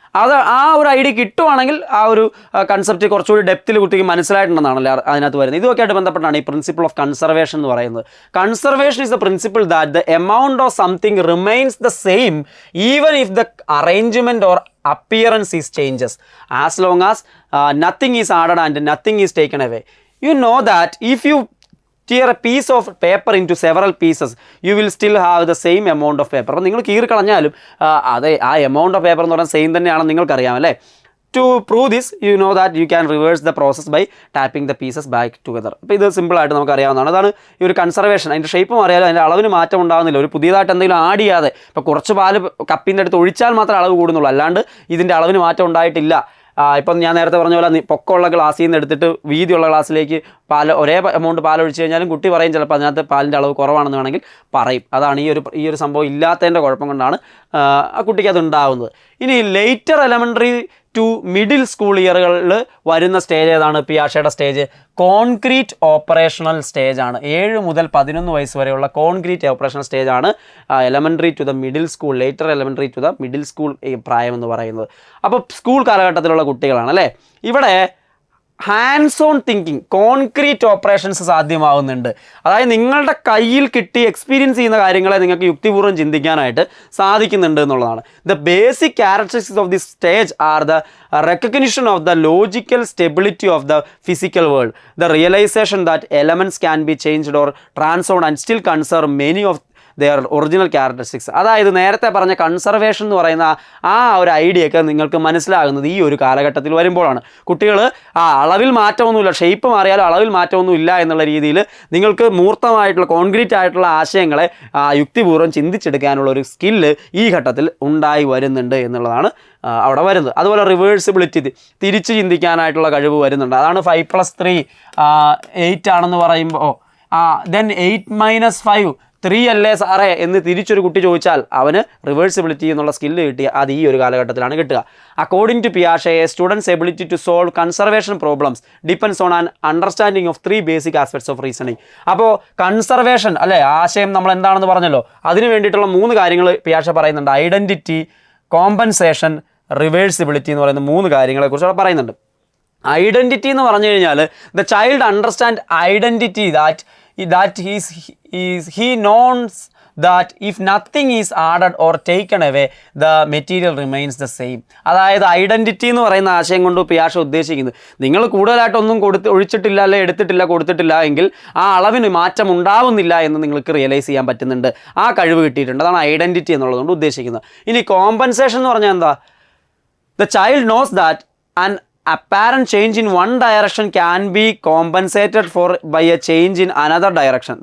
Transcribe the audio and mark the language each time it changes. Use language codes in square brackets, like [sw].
[ml] അത് ആ ഒരു ഐഡിയ കിട്ടുവാണെങ്കിൽ ആ ഒരു കൺസെപ്റ്റ് കുറച്ചുകൂടി ഡെപ്തിൽ കുട്ടിക്ക് മനസ്സിലായിട്ടുണ്ടെന്നാണല്ലോ അതിനകത്ത് വരുന്നത്. ഇതൊക്കെ ആയിട്ട് ബന്ധപ്പെട്ടാണ് ഈ പ്രിൻസിപ്പിൾ ഓഫ് കൺസർവേഷൻ എന്ന് പറയുന്നത്. [en] Conservation is the principle that the amount of something remains the same even if the arrangement or appearance is changes as long as nothing is added and nothing is taken away. You know that if you tear a piece of paper into several pieces you will still have the same amount of paper. [ml] അപ്പോൾ നിങ്ങൾ കീറി കളഞ്ഞാലും അതെ ആ amount of paper എന്ന് പറഞ്ഞാൽ same തന്നെയാണെന്ന് നിങ്ങൾക്കറിയാം അല്ലേ. [en] To prove this you know that you can reverse the process by tapping the pieces back together. [ml] അപ്പോൾ ഇത് സിമ്പിളായിട്ട് നമുക്ക് അറിയാവുന്നതാണ്. അതാണ് ഈ ഒരു കൺസർവേഷൻ. അതിൻ്റെ ഷേപ്പ് മാറിയാലും അതിൻ്റെ അളവിന് മാറ്റം ഉണ്ടാകുന്നില്ല. ഒരു പുതിയതായിട്ട് എന്തെങ്കിലും ആഡ് ചെയ്യാതെ ഇപ്പോൾ കുറച്ച് പാല് കപ്പിൻ്റെ അടുത്ത് ഒഴിച്ചാൽ മാത്രമേ അളവ് കൂടുന്നുള്ളൂ, അല്ലാണ്ട് ഇതിൻ്റെ അളവിന് മാറ്റം ഉണ്ടായിട്ടില്ല. ഇപ്പം ഞാൻ നേരത്തെ പറഞ്ഞ പോലെ പൊക്കമുള്ള ഗ്ലാസ്സിൽ നിന്ന് എടുത്തിട്ട് വീതിയുള്ള ഗ്ലാസ്സിലേക്ക് ഒരേ എമൗണ്ട് പാലൊഴിച്ച് കഴിഞ്ഞാലും കുട്ടി പറയും ചിലപ്പോൾ അതിനകത്ത് പാലിൻ്റെ അളവ് കുറവാണെന്ന് വേണമെങ്കിൽ പറയും. അതാണ് ഈ ഒരു സംഭവം ഇല്ലാത്തതിൻ്റെ കുഴപ്പം കൊണ്ടാണ് ആ കുട്ടിക്ക് അത് ഉണ്ടാകുന്നത്. ഇനി later elementary to middle school ഇയറുകളിൽ വരുന്ന സ്റ്റേജ് ഏതാണ്? പിയാഷയുടെ സ്റ്റേജ് കോൺക്രീറ്റ് ഓപ്പറേഷണൽ സ്റ്റേജ് ആണ്. 7 മുതൽ 11 വയസ്സ് വരെയുള്ള കോൺക്രീറ്റ് ഓപ്പറേഷണൽ സ്റ്റേജ് ആണ് elementary to the middle school, later elementary to the middle school പ്രായം എന്ന് പറയുന്നത്. അപ്പോൾ സ്കൂൾ കാലഘട്ടത്തിലുള്ള കുട്ടികളാണ് അല്ലേ. ഇവിടെ hands on thinking, concrete operations സാധ്യമാവുന്നുണ്ട്. അതായത് നിങ്ങളുടെ കയ്യിൽ കിട്ടി എക്സ്പീരിയൻസ് ചെയ്യുന്ന കാര്യങ്ങളെ നിങ്ങൾക്ക് യുക്തിപൂർവ്വം ചിന്തിക്കാനായിട്ട് സാധിക്കുന്നുണ്ട് എന്നുള്ളതാണ്. [en] The basic characteristics of this stage are the recognition of the logical stability of the physical world, the realization that elements can be changed or transformed and still conserve many of their original characteristics. [ml] അതായത് നേരത്തെ പറഞ്ഞ conservation എന്ന് പറയുന്ന ആ ഒരു idea ഒക്കെ നിങ്ങൾക്ക് മനസ്സിലാകുന്നത് ഈ ഒരു കാലഘട്ടത്തിൽ വരുമ്പോഴാണ്. കുട്ടികൾ അളവിൽ മാറ്റമൊന്നുമില്ല, ഷേപ്പ് മാറിയാലും അളവിൽ മാറ്റമൊന്നും ഇല്ല എന്നുള്ള രീതിയിൽ നിങ്ങൾക്ക് മൂർത്തമായിട്ടുള്ള കോൺക്രീറ്റ് ആയിട്ടുള്ള ആശയങ്ങളെ യുക്തിപൂർവ്വം ചിന്തിച്ചെടുക്കാനുള്ള ഒരു സ്കില്ല് ഈ ഘട്ടത്തിൽ ഉണ്ടായി വരുന്നുണ്ട് എന്നുള്ളതാണ് അവിടെ വരുന്നത്. അതുപോലെ റിവേഴ്സിബിലിറ്റി, തിരിച്ച് ചിന്തിക്കാനായിട്ടുള്ള കഴിവ് വരുന്നുണ്ട്. അതാണ് 5+3 8 ആണെന്ന് പറയുമ്പോൾ ദെൻ 8 - 5 3 അല്ലേ സാറേ എന്ന് തിരിച്ചൊരു കുട്ടി ചോദിച്ചാൽ അവന് റിവേഴ്സിബിലിറ്റി എന്നുള്ള സ്കില്ല് കിട്ടിയ അത് ഈ ഒരു കാലഘട്ടത്തിലാണ് കിട്ടുക. [en] According to പിയാഷെ students ability to solve conservation problems depends on an understanding of 3 basic aspects of reasoning. [ml] അപ്പോൾ കൺസർവേഷൻ അല്ലേ, ആശയം നമ്മൾ എന്താണെന്ന് പറഞ്ഞല്ലോ, അതിന് വേണ്ടിയിട്ടുള്ള 3 കാര്യങ്ങൾ പിയാഷ പറയുന്നുണ്ട്. ഐഡൻറ്റിറ്റി, കോമ്പൻസേഷൻ, റിവേഴ്സിബിലിറ്റി എന്ന് പറയുന്ന 3 കാര്യങ്ങളെക്കുറിച്ച് അവിടെ പറയുന്നുണ്ട്. [en] identity [ml] എന്ന് പറഞ്ഞു കഴിഞ്ഞാൽ [en] The child understand identity that he knows that if nothing is added or taken away the material remains the same. [ml] അതായത് ഐഡൻറ്റിറ്റി എന്ന് പറയുന്ന ആശയം കൊണ്ട് പിയാഷ ഉദ്ദേശിക്കുന്നത് നിങ്ങൾ കൂടുതലായിട്ടൊന്നും ഒഴിച്ചിട്ടില്ല അല്ലെ എടുത്തിട്ടില്ല കൊടുത്തിട്ടില്ല എങ്കിൽ ആ അളവിന് മാറ്റം ഉണ്ടാവുന്നില്ല എന്ന് നിങ്ങൾക്ക് റിയലൈസ് ചെയ്യാൻ പറ്റുന്നുണ്ട്, ആ കഴിവ് കിട്ടിയിട്ടുണ്ട്. അതാണ് ഐഡൻറ്റിറ്റി എന്നുള്ളതുകൊണ്ട് ഉദ്ദേശിക്കുന്നത്. ഇനി കോമ്പൻസേഷൻ എന്ന് പറഞ്ഞാൽ എന്താ? [en] The child knows that an apparent change in one direction can be compensated for by a change in another direction.